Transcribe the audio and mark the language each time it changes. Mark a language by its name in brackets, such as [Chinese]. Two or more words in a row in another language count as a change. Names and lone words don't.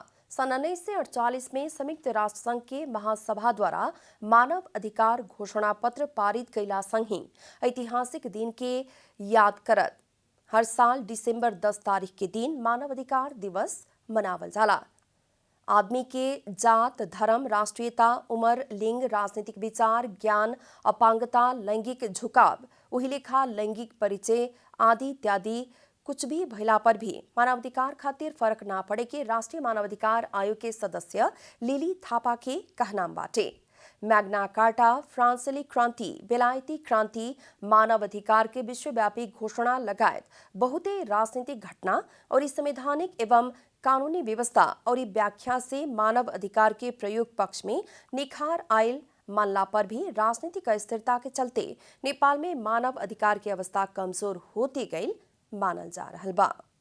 [Bhojpuri] सन 1948 में संयुक्त राष्ट्र संघ के महासभा द्वारा मानव अधिकार घोषणा पत्र पारित कैला संग ही ऐतिहासिक दिन के याद करत हर साल दिसंबर 10 तारीख के दिन मानवाधिकार दिवस मनावल जाला। आदमी के जात, धर्म, राष्ट्रीयता, उम्र, लिंग, राजनीतिक विचार, ज्ञान, अपांगता, लैंगिक झुकाव, उही लेखा लैंगिक परिचय आदि इत्यादि कुछ भी भइला पर भी मानवाधिकार खातिर फर्क ना पड़े के राष्ट्रीय मानवाधिकार आयोग के सदस्य लिली थापा के कहनाम बाटे। मैग्ना कार्टा, फ्रांसीसी क्रांति, बेलायती क्रांति, मानवाधिकार के विश्वव्यापी घोषणा लगायत बहुते राजनीतिक घटना और संवैधानिक एवं कानूनी व्यवस्था और व्याख्या से मानव अधिकार के प्रयोग पक्ष में निखार आयल मानला पर भी राजनीतिक अस्थिरता के चलते नेपाल में मानव अधिकार की अवस्था कमजोर होती गई मानल जा रहल बा।